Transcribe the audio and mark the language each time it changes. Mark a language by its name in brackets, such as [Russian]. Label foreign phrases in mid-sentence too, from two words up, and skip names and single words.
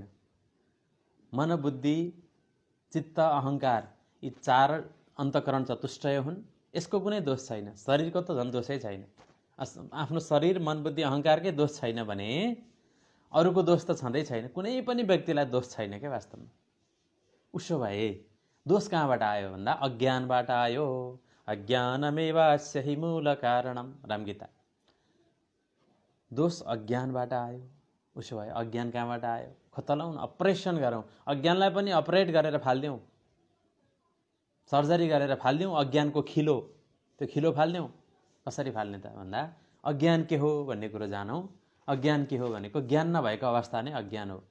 [Nepali] मन, बुद्धि, चित्त, अहङ्कार, यी चार अन्तःकरण चतुष्टय हुन्। यसको कुनै दोष छैन। शरीरको त झन् दोषै छैन। आफ्नो शरीर, मन, बुद्धि, अहङ्कारकै दोष छैन भने अरूको दोष त छँदै छैन। कुनै पनि व्यक्तिलाई दोष छैन क्या वास्तवमा। उसो भए दोष कहाँबाट आयो भन्दा अज्ञानबाट आयो। [Sanskrit] अज्ञानमेवास्य हि मूल कारणम, रामगीता। [Nepali] दोष अज्ञानबाट आयो। उसो भए अज्ञान कहाँबाट आयो? खोतलाउँ, अपरेसन गरौँ, अज्ञानलाई पनि अपरेट गरेर फालिदिउँ, सर्जरी गरेर फालिदिउँ। अज्ञानको खिलो, त्यो खिलो फालिदिउँ। कसरी फाल्ने त भन्दा अज्ञान के हो भन्ने कुरो जानौँ। अज्ञान के हो भनेको ज्ञान नभएको अवस्था नै अज्ञान हो।